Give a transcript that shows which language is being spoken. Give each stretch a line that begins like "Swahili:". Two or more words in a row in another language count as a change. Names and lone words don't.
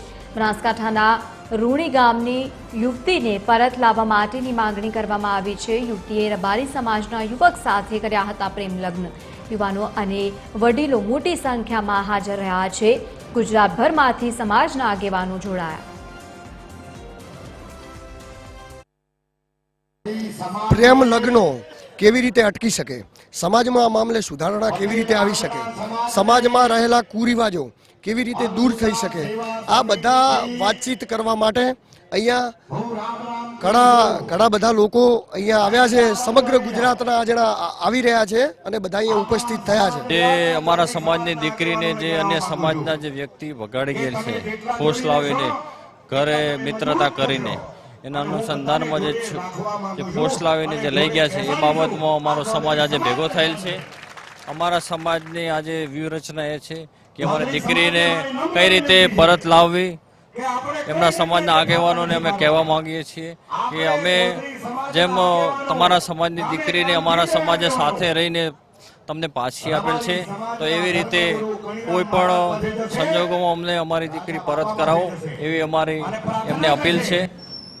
Gujarati: બનાસકાંઠાના રૂણી ગામની યુવતીને પરત લાવવા માટેની માંગણી કરવામાં આવી છે। યુવતીએ રબારી સમાજના યુવક સાથે કર્યા હતા પ્રેમ લગ્ન। યુવાનો અને વડીલો મોટી સંખ્યામાં હાજર રહ્યા છે। ગુજરાતભરમાંથી સમાજના આગેવાનો જોડાયા। પ્રેમ લગ્નો કેવી રીતે અટકી શકે, સમાજમાં આ મામલે સુધારણા કેવી રીતે આવી શકે, સમાજમાં રહેલા કુરિવાજો કેવી રીતે દૂર થઈ શકે, આ બધા વાતચીત કરવા માટે અહીંયા ઘણા બધા લોકો અહીંયા આવ્યા છે। સમગ્ર ગુજરાતના જણા આવી રહ્યા છે અને બધા અહીંયા ઉપસ્થિત થયા છે। જે અમારા સમાજની દીકરીને જે અન્ય સમાજના જે વ્યક્તિ વગાડી ગેલ છે, ખોસ લાવીને ઘરે મિત્રતા કરીને એના અનુસંધાનમાં જો ફોર્સ લાવીને જે લઈ ગયા છે, બાબતમાં અમારો સમાજ આજ ભેગો થયેલ છે। અમારા સમાજની આજ વ્યૂહરચના એ છે કે અમારી દીકરીને કઈ રીતે પરત લાવવી। એમના સમાજના આગેવાનોને અમે કહેવા માંગીએ છીએ કે અમે જેમ તમારા સમાજની દીકરીને અમારા સમાજે સાથે રહીને તમને પાછી આપેલ છે, તો એવી રીતે કોઈ પણ સંજોગોમાં અમને અમારી દીકરી પરત કરાવો એવી અમારી એમને અપીલ છે।